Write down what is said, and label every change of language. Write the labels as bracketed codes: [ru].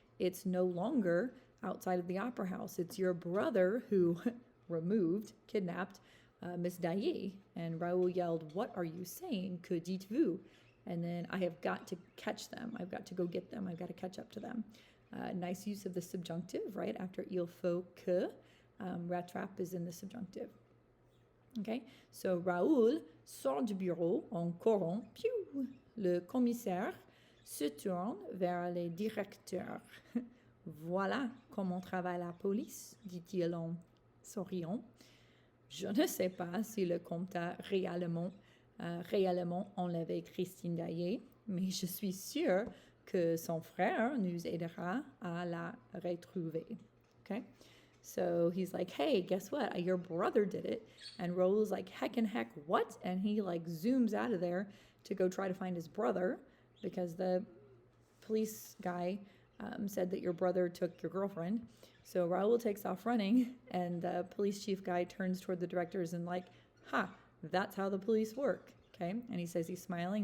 [en] It's no longer outside of the opera house. It's your brother who kidnapped Miss Daye. And Raoul yelled, what are you saying? [fr] Que dites-vous? [en] And then I have got to catch them. I've got to go get them. I've got to catch up to them. Nice use of the subjunctive, right? After il faut que, rattrape is in the subjunctive. Okay, so [fr] Raoul sort du bureau en courant. Piou! Le commissaire se tourne vers les directeurs. Voilà comment travaille la police, dit-il en souriant. Je ne sais pas si le comte a réellement enlevé Christine Daye, mais je suis sûre que son frère nous aidera à la retrouver. [en] Okay? So he's like, hey, guess what? Your brother did it. And Raoul's like, heck, what? And he like zooms out of there to go try to find his brother because the police guy said that your brother took your girlfriend. So Raoul takes off running, and the police chief guy turns toward the directors and like, that's how the police work, okay? And he says he's smiling.